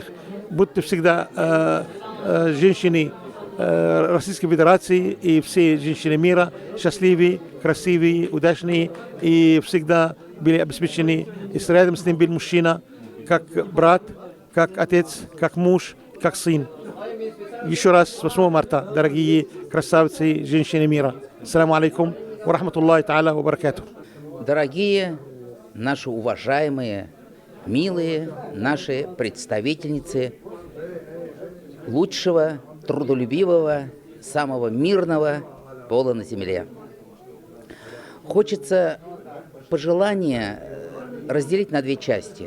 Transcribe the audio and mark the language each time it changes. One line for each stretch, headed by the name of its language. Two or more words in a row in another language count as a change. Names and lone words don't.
Russian: Будьте всегда женщины Российской Федерации и все женщины мира счастливые, красивые, удачные и всегда были обеспечены. И рядом с ним был мужчина, как брат, как отец, как муж, как сын. Еще раз с 8 марта, дорогие красавицы, женщины мира.
Arabic: السلام عليكم ورحمة الله تعالى وبركاته.
Russian: Дорогие наши уважаемые, милые наши представительницы лучшего, трудолюбивого, самого мирного пола на земле. Хочется пожелания разделить на две части.